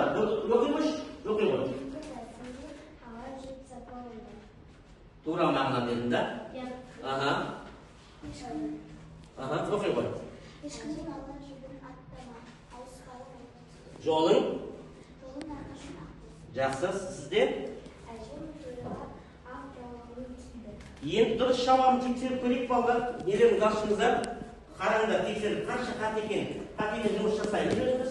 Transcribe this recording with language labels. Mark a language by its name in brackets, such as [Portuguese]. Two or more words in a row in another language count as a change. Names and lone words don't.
[Kazakh] Оқимыш? Оқи ғой. Тура мағына дедім да? [Uzbek] Aha, o'qing qo'y. [Kazakh] Ешкімнің алдына жүгіріп аттама, ауыспалы [Uzbek] Yo'ling [Kazakh] жолын арқашын ақ болсын. жақсы, sizde Әжем тойға ақ жауабын киді. енді дұрыс жауабын тексеріп көрейік балалар. Нелеріңіз ашыңыздар, қараңыздар, тексеріп қанша қат екен, қатемен жұмыс жасаймыз өзіміз.